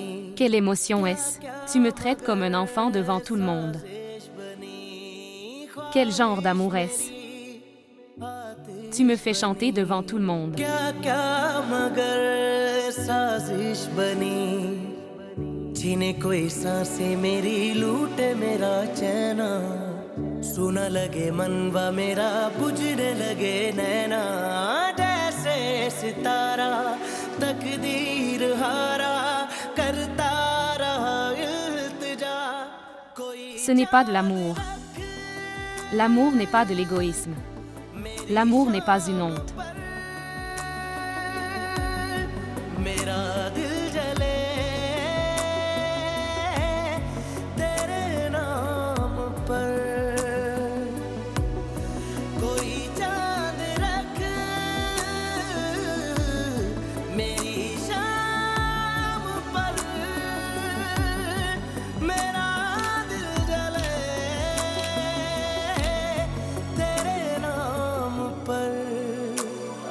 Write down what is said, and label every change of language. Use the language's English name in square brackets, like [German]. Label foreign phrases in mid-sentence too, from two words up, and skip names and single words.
[French] Quelle émotion est-ce? Tu me traites comme un enfant devant tout le monde. Quel genre d'amour est-ce? Tu me fais chanter devant tout le monde. [Hindi] क्या क्या मगर साजिश बनी छीने कोई सांसें मेरी लूटे मेरा चैना सुना लगे मनवा मेरा बुझने लगे नैना जैसे सितारा तकदीर हारा करता रहा इल्तिजा कोई [French] Ce n'est pas de l'amour. L'amour n'est pas de l'égoïsme. L'amour n'est pas une honte. [Hindi] मेरा दिल जले तेरे नाम पर कोई चांद रख मेरी शाम पर मेरा दिल जले तेरे नाम पर